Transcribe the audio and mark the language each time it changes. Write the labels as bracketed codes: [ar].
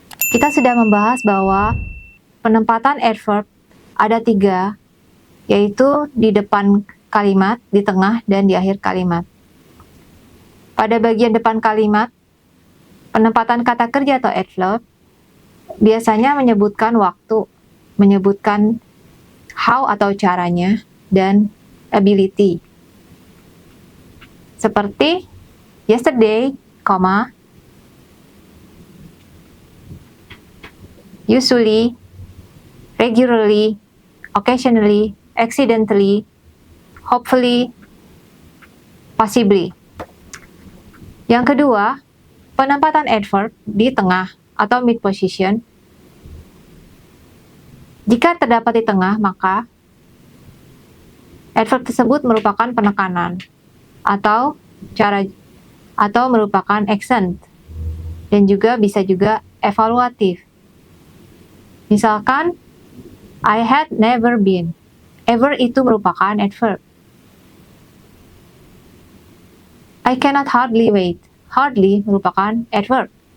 [id] Kita sudah membahas bahwa penempatan adverb ada 3, yaitu di depan kalimat, di tengah, dan di akhir kalimat. Pada bagian depan kalimat, penempatan kata kerja atau adverb biasanya menyebutkan waktu, menyebutkan how atau caranya, dan ability. Seperti [en] yesterday, usually, regularly, occasionally, accidentally, hopefully, possibly. [id] Yang kedua, penempatan adverb di tengah atau mid position. Jika terdapat di tengah, maka adverb tersebut merupakan penekanan atau merupakan accent, dan juga bisa juga evaluatif. [en] Misalkan, I had never been. [id] Ever itu merupakan adverb. [en] I cannot hardly wait. Hardly [id] merupakan [en] adverb.